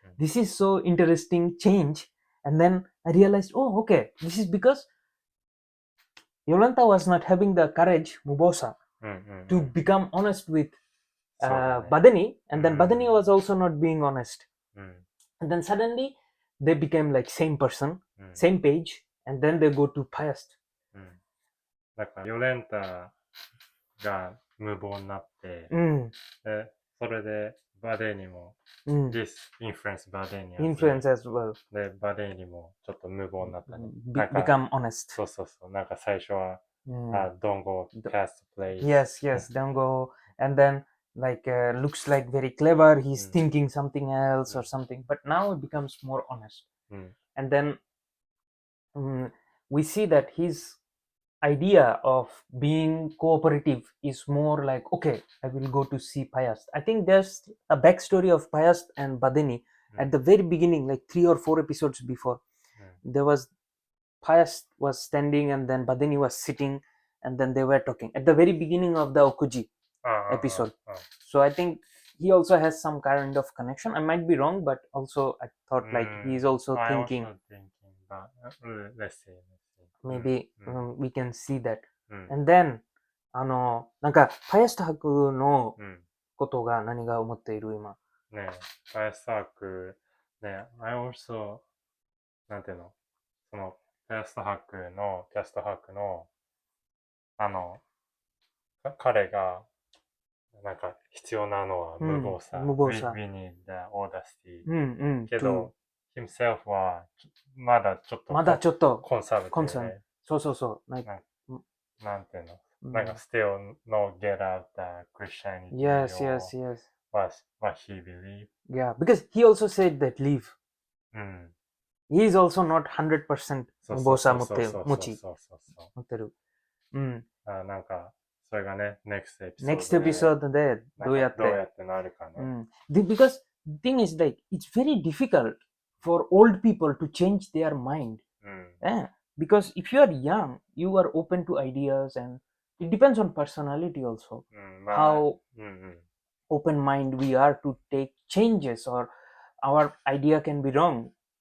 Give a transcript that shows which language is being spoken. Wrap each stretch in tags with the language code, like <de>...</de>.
<en>This is so interesting change. And then I realized, oh, okay, this is because Yolenta was not having the courage, Mubosa, to become honest with Badani, and then Badani was also not being honest.</en> <ja>うん。</ja> <en>And then suddenly they became like same person,</en> <ja>うん。</ja> <en>same page, and then they go to Payast.</en> <ja>うん。だから、ヨレンタが無謀になって、 で、それで、バデーニも、</ja> <en>this influence</en> <ja>バデーニ</ja> <en>Influence as well.</en> <ja>で、バデーニもちょっto 無謀になったね。</ja> <en>Become honest.</en> <ja>そうそうそう。なんか最初は、</ja> <en>don't go past the place. Yes, yes, don't go. And then, like, looks like very clever. He's thinking something else or something. But now it becomes more honest.</en> <ja>うん。</ja> <en>And then we see that his idea of being cooperative is more like, okay, I will go to see Payast. I think there's a backstory of Payast and Badeni at the very beginning, like 3 or 4 episodes before. There was Payast was standing and then Badeni was sitting and then they were talking at the very beginning of the Okuji episode. So I think he also has some kind of connection. I might be wrong, but also I thought like he's also thinking. But let's see. Maybe we can see that. And then</en> <ja>なんかパヤスタ博のことが何が思っている今。ねえ、パヤスタ博ね、</ja> <en>I also</en> <ja>なんていうの、そのパヤスタ博の彼がなんか必要なのは無謀さ。無謀さ。</ja> <en>We need the audacity.</en> <ja>けど、</ja> <en>himself</en> <ja>はまだちょっとコンサーバティブね。そうそうそう。なんていうの、なんか</ja> <en>still no get out the Christianity. Yes, yes, yes. What he believed. Yeah, because he also said that leave. He is also not 100%</en> <ja>無謀さ持ってる。なんかそれがね、</ja> <en>next episode</en> <ja>でどうやってなるかな。</ja> <en>Because the thing is like, it's very difficult for old people to change their mind. Because if you are young, you are open to ideas and it depends on personality also. How open mind we are to take changes or our idea can be wrong.</en>